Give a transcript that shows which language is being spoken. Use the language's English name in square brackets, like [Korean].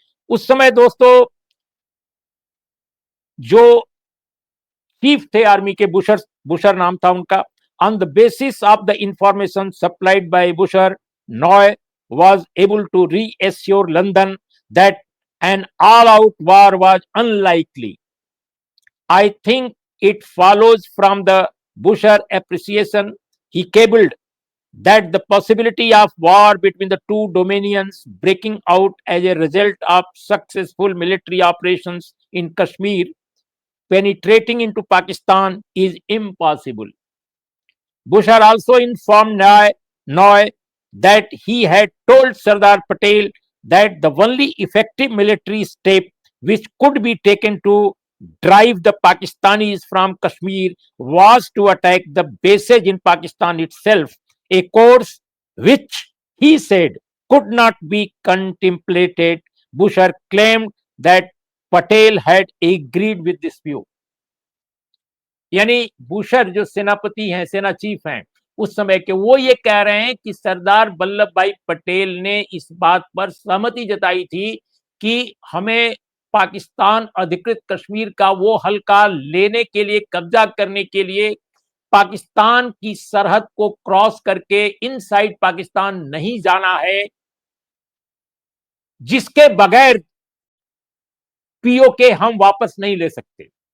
[Hindi] उस समय दोस्तों, जो चीफ थे आर्मी के, बुशर बुशर नाम था उनका, [English] On the basis of the information supplied by Busher, Nye was able to reassure London that an all-out war was unlikely. I think it follows from the Busher appreciation he cabled that the possibility of war between the two dominions breaking out as a result of successful military operations in Kashmir penetrating into Pakistan is impossible. Busher also informed Noy that he had told Sardar Patel that the only effective military step which could be taken to drive the Pakistanis from Kashmir was to attack the bases in Pakistan itself, a course which he said could not be contemplated. Busher claimed that Patel had agreed with this view. [Hindi] यानी Bushehr जो सेनापति हैं, सेना chief हैं उस समय के, वो ये कह रहे हैं कि सरदार वल्लभ भाई पटेल ने इस बात पर सहमति जताई थी कि हमें पाकिस्तान अधिकृत कश्मीर का वो हल्का लेने के लिए, कब्जा करने के लिए पाकिस्तान की सरहद को क्रॉस करके इनसाइड पाकिस्तान नहीं जाना है, जिसके बगैर पीओके हम वापस नहीं ले सकते।